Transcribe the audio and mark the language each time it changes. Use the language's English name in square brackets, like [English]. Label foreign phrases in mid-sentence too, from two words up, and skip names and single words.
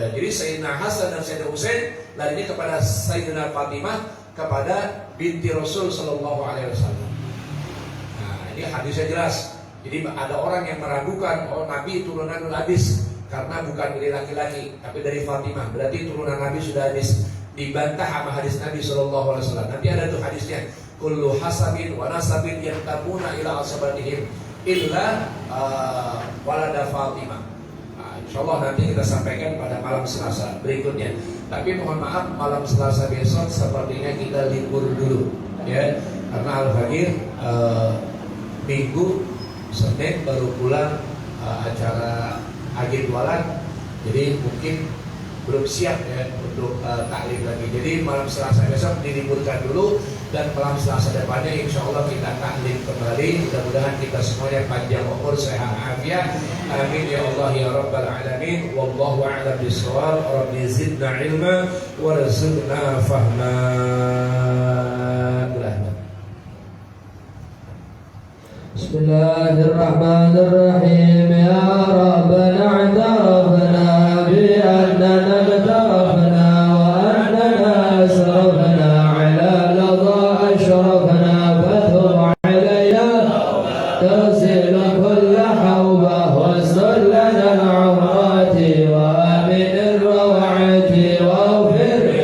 [Indonesian] Jadi Sayyidina Hasan dan Sayyidina Husain larinya kepada Sayyidina Fatimah, kepada binti Rasul [Arabic] صلى الله عليه وسلم. [Indonesian] Nah ini hadisnya jelas. Jadi ada orang yang meragukan, oh Nabi turunan habis karena bukan dari laki-laki tapi dari Fatimah, berarti turunan Nabi sudah habis. Dibantah sama hadis Nabi [Arabic] صلى الله عليه وسلم. [Indonesian] Nanti ada tuh hadisnya, [Arabic] كل حسب ونسب ينتمون إلى عصبتهم إلا ولد فاطمة. [Indonesian] Insyaallah nanti kita sampaikan pada malam Selasa berikutnya. Tapi mohon maaf, malam Selasa besok sepertinya kita libur dulu ya, karena Al-Fakir Minggu Senin baru pulang acara Agit Walan, jadi mungkin belum siap ya untuk taklim lagi. Jadi malam Selasa besok diliburkan dulu, dan malam Selasa depannya [Arabic] إن شاء الله [Indonesian] kita taklim kembali. Mudah-mudahan kita semuanya panjang umur, sehat afiat. [Arabic] آمين يا الله يا رب العالمين. والله أعلم بالصواب. ربي زدنا علما وارزقنا فهما. بسم الله الرحمن الرحيم. يا ربنا اعترفنا بأننا اغترفنا وأننا أسرفنا على لظى أشرفنا فتب علينا تغسل كل حوبة واستر لنا العورات وآمن الروعات واغفر